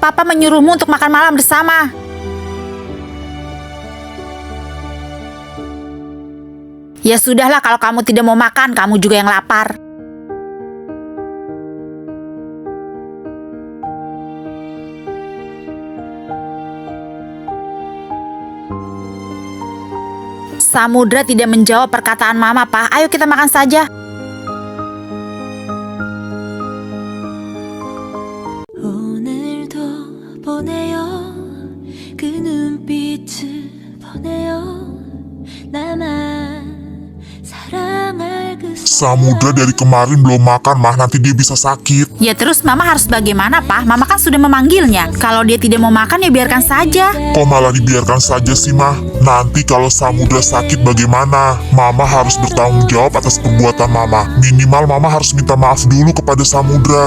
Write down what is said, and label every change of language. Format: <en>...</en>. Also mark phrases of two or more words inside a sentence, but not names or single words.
<id>Papa menyuruhmu untuk makan malam bersama. Ya sudahlah, kalau kamu tidak mau makan, kamu juga yang lapar. Samudra tidak menjawab perkataan Mama, Pak. Ayo kita makan saja.</id> <ko>오늘도 보내요 그 눈빛을 보내요 나만 사랑할 그</ko> <id>Samudra dari kemarin belum makan, Mah. Nanti dia bisa sakit. Ya terus Mama harus bagaimana, Pak? Mama kan sudah memanggilnya. Kalau dia tidak mau makan ya biarkan saja. Kok malah dibiarkan saja sih, Mah? Nanti kalau Samudra sakit bagaimana? Mama harus bertanggung jawab atas perbuatan Mama. Minimal Mama harus minta maaf dulu kepada Samudra.</id>